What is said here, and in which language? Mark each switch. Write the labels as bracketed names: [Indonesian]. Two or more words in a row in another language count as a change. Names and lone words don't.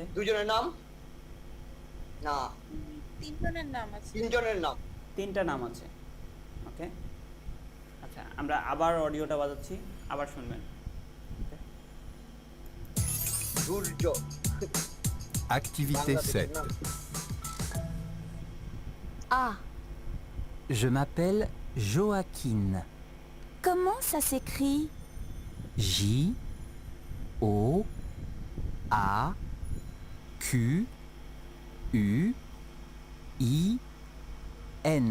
[Bangla] দুজনের নাম না 3 জনের নাম আছে। তিনজনের নাম 3টা নাম আছে। ওকে, আচ্ছা, আমরা আবার অডিওটা বাজাচ্ছি, আবার শুনবেন। সূর্য [French] Activité [Bangla] বাংলাদেশের [French] 7. [Bangla] নাম [French] A. Je m'appelle Joaquin. Comment ça s'écrit? J O A Q U I N.